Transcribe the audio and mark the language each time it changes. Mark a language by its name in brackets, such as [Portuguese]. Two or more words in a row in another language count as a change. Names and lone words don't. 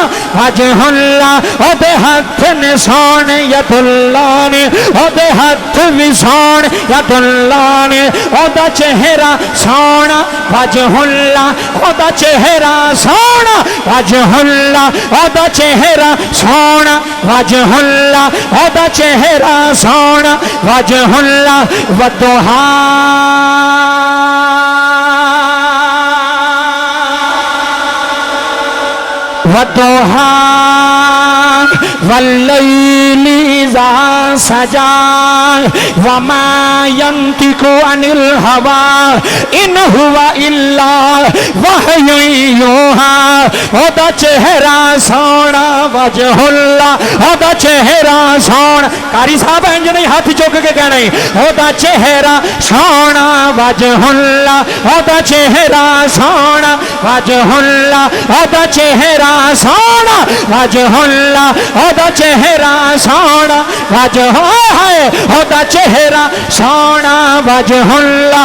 [Punjabi] وجہ اللہ، اوہدے ہتھ نے سوہنے ید اللہ نے، اوہدے ہتھ بھی سوہنے ید اللہ نے، اوہدا چہرہ سوہنا وجہ اللہ، اوہدا چہرہ سوہنا وجہ اللہ، اوہدا چہرہ سوہنا وجہ اللہ، اوہدا چہرہ سوہنا وجہ اللہ، والضحیٰ [Arabic] والضحى والليل إذا سجى وما ينطق عن الهوى إن هو إلا وحي يوحى, [Punjabi] اوہدا چہرہ سوہنا وجہ اللہ، اوہدا چہرہ سوہنا، قاری صاحب اینج نہیں ہاتھ چک کے کہنا، اوہدا چہرہ سوہنا وجہ اللہ، اوہدا چہرہ سوہنا وجہ اللہ, اوہدا چہرہ سوہنا وجہ اللہ، اوہدا چہرہ سوہنا وجہ اللہ، اوہدا چہرہ سوہنا وجہ اللہ,